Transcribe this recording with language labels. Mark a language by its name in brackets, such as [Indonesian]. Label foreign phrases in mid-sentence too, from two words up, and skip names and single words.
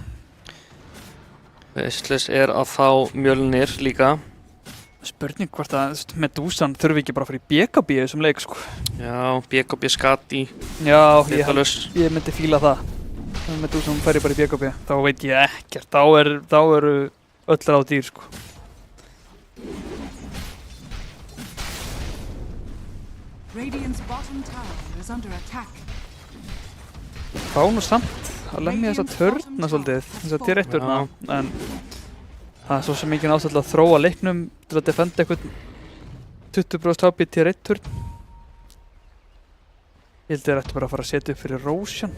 [Icelandic] Veistlis er að fá Mjölnir líka. Spurning hvort að Medusan þurfi ekki bara að fara í BKB í þessum leik, sko. Já, BKB Skadi. Já, ég myndi fíla það. Medusan færi bara í BKB. Þá veit ég ekkert. Þá eru öll ráð dýr, sko. [English] Radiant's bottom tower is under attack. [Icelandic] Fá nú samt að lemja þessa törna svolítið, þessa tier-1-turna, en það er svo sem engin ástæða að þróa leiknum til að defenda eitthvað 20% HP í tier-1-turn. Ég held að þeir ættu bara að fara að setja upp fyrir Roshan.